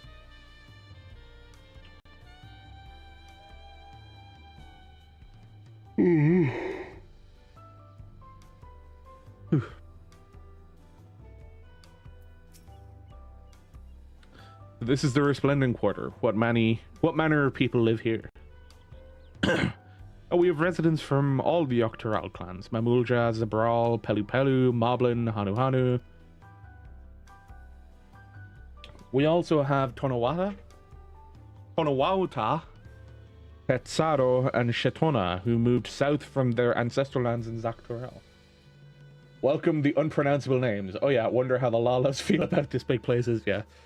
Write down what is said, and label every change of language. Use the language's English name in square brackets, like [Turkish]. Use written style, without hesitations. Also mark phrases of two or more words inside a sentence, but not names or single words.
[English] This is the Resplendent Quarter. What manner of people live here? Oh, we have residents from all the Tural clans. Mamulja, Zabral, Pelu Pelu, Moblin, Hanu Hanu. We also have Tonawauta, Petsaro, and Shetona, who moved south from their ancestral lands in Tural. Welcome the unpronounceable names. Oh yeah, wonder how the Lalas feel about this big places, yeah.